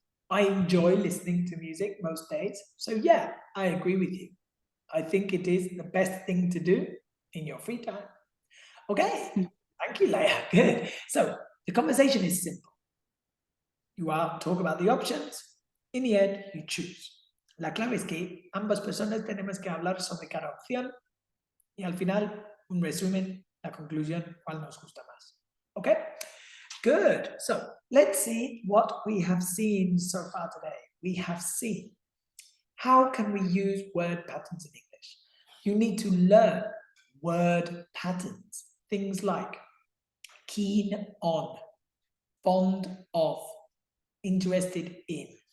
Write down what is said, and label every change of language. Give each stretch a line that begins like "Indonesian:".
English: I enjoy listening to music most days. So yeah, I agree with you. I think it is the best thing to do in your free time. Okay, thank you, Leia. Good. So the conversation is simple. You are talk about the options. In the end, you choose.
Spanish: La clave es que ambas personas tenemos que hablar sobre cada opción y al final un resumen, la conclusión, cuál nos gusta más.
English: Okay? Good. So let's see what we have seen so far today. We have seen how can we use word patterns in English. You need to learn word patterns. Things like keen on, fond of, interested in.